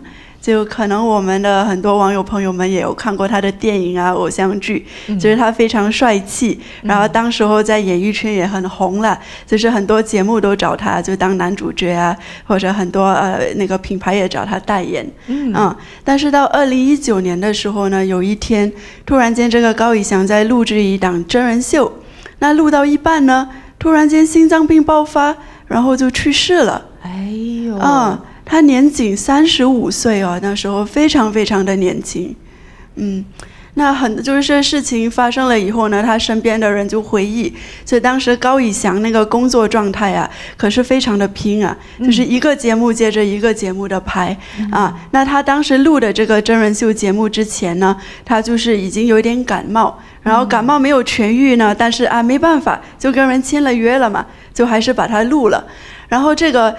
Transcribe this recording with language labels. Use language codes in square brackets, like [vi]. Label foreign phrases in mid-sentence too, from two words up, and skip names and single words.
[zh] 就可能我們的很多網友朋友們也有看過他的電影啊、偶像劇，就是他非常帥氣，然後當時候在演藝圈也很紅了，就是很多節目都找他就當男主角啊，或者很多那個品牌也找他代言，但是到2019年的時候呢，有一天突然間這個高以翔在錄製一檔真人秀，那錄到一半呢，突然間心臟病爆發，然後就去世了。哎呦，他年僅35歲哦，那時候非常非常的年輕，那就是這事情發生了以後呢，他身邊的人就回憶，所以當時高以翔那個工作狀態啊，可是非常的拼啊，就是一個節目接着一個節目的拍那他當時錄的這個真人秀節目之前呢，他就是已經有點感冒，然後感冒沒有痊癒呢，但是沒辦法，就跟人簽了約了嘛，就還是把它錄了，然後這個。